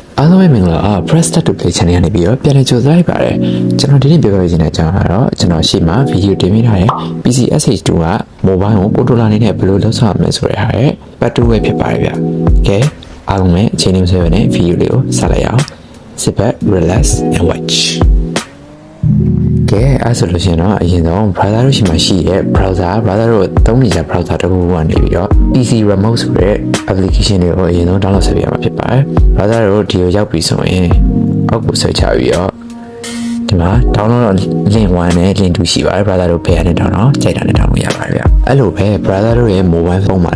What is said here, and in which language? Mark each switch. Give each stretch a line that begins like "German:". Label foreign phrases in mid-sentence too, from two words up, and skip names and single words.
Burmese: အားလုံးပဲမင်္ဂလာပါ Press Start to Play Channel ကနေပြီးတော့ပြန်လည်ကြိုဆိုလိုက်ပါတယ်ကျွန်တော်ဒီနေ့ပြောပြချင်တဲ့အကြောင်းကတော့ကျွန်တော်ရှေ့မှာဗီဒီယိုတင်ပြထားတဲ့ PC SH2 က mobile ကို controller အနေနဲ့ဘယ်လိုလုပ်ဆောင်ရမလဲဆိုတဲ့ဟာရဲ့ part 2ပဲဖြစ်ပါတယ်ဗျကဲအားလုံးပဲအချိန်လေးမဆွဲဘဲနဲ့ဗီဒီယိုလေးကိုစလိုက်အောင်
English: Sit back relax and watch
Burmese: ကဲအဲ့ဆိုလို့ရှိရင်တော့အရင်ဆုံး browser တို့ရှိမှရှိရဲ့ browser တို့ သုံးနေကြ browser တစ်ခုကနေပြီးတော့
English: PC remote
Burmese: ဆိုတဲ့ application တွေကိုအရင်ဆုံး download ဆက်ပြရမှာဖြစ်ပါတယ် browser တို့ဒီကိုရောက်ပြီဆိုရင်အောက်ကို search ချပြီးတော့ဒီမှာ
English: download link
Burmese: 1နဲ့ link 2ရှိပါတယ် browser တို့ဖယ်ရတဲ့ download ကြိုက်တာနဲ့ download ရပါတယ်ဗျအဲ့လိုပဲ browser တို့ရဲ့ mobile phone မှာ